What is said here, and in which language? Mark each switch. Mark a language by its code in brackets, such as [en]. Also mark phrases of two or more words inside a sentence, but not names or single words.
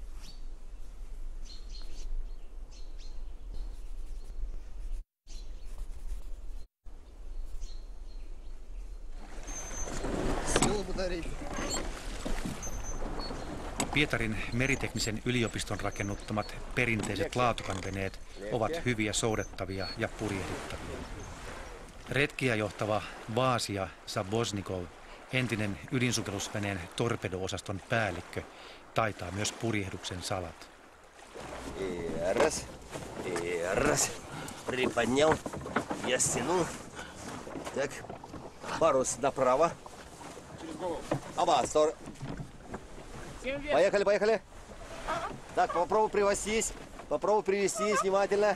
[fi] Pietarin meriteknisen yliopiston rakennuttamat perinteiset laatukanveneet ovat hyviä soudettavia ja purjehdittavia. Retkiä johtava Vaasia Sabosnikov, entinen ydinsukellusveneen torpedo-osaston päällikkö, taitaa myös purjehduksen salat. [ru] Раз. Приподнял. Я стянул. Так. Парус направо. Авастор. Поехали. Так, попробуй привести внимательно.